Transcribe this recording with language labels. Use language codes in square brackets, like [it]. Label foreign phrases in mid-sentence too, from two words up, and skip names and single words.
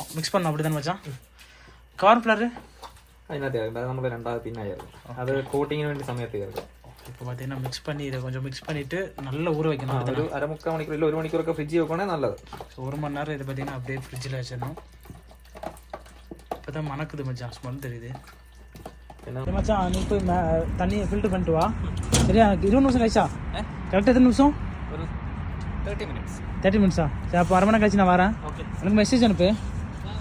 [ta] மிக்ஸ் பண்ண அப்படி தானே மச்சான்? கார்ன்ஃப்ளவர் [ml] അതിനകത്ത് നമ്മൾ രണ്ടാമത് പിന്നെ ചേർക്കും. അത് കോട്ടിങ്ങിന് വേണ്ടി സമയത്ത് ചേർക്കും. [ta] இப்போ பார்த்தீங்கன்னா மிக்ஸ் பண்ணி இதை கொஞ்சம் மிக்ஸ் பண்ணிவிட்டு நல்லா ஊற வைக்கணும். [ml] ഒരു അരമുക്കാൽ മണിക്കൂർ ഇല്ല 1 മണിക്കൂറൊക്കെ ഫ്രിഡ്ജിൽ വെക്കുകയാണെങ്കിൽ നല്ലത്. [ta] ஸோ 1 மணி நேரம் இதை பார்த்தீங்கன்னா அப்படியே ஃப்ரிட்ஜில் வச்சிடணும். இப்போ தான் மணக்குது மச்சான், ஸ்மெல் தெரியுது. [ml] പിന്നെ [ta] மச்சான் நீ போய் தண்ணியை ஃபில்டர் பண்ணிட்டு வா. சரியா? 20 நிமிஷம் கழிச்சா? கரெக்டாக எத்தனை நிமிஷம்? [ml] ഒരു 30 minutes. [ta] 30 மினிட்ஸா? சரி, அப்போ 1/2 மணி நேரம் கழிச்சு நான் வரேன்.